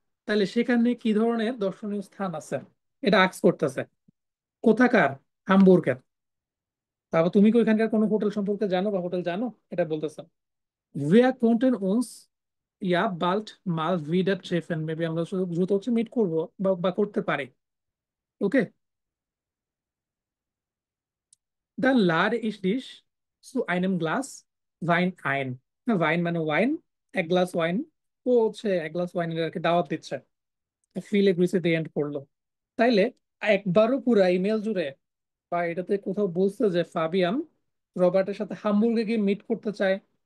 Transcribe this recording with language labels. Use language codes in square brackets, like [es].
[bn] তাহলে সেখানে কি ধরনের দর্শনীয় স্থান আছে, এটা আক্স করতেছে। কোথাকার? হামবুর্গের। তারপর তুমি কি ওইখানকার কোনো হোটেল সম্পর্কে জানো বা হোটেল জানো, এটা বলতেছে। [de] Wir konnten uns ja bald mal wieder treffen, [bn] maybe আমরা শুধু দ্রুত হচ্ছে মিট করবো বা করতে পারি। [de] ওকে, dann lade ich dich zu einem Glas Wein ein। [bn] Wine মানে ওয়াইন, এক গ্লাস ওয়াইন, ও হচ্ছে এক গ্লাস ওয়াইনের আর কি দাওয়াত দিচ্ছে। ফিলে গ্রিসে দিয়ে এন্ড করলো। তাইলে একবারও পুরা ইমেল জুড়ে বা এটাতে কোথাও বলছে যে ফাবিয়ান রবার্টের সাথে হামবুর্গে গিয়ে মিট করতে চায়?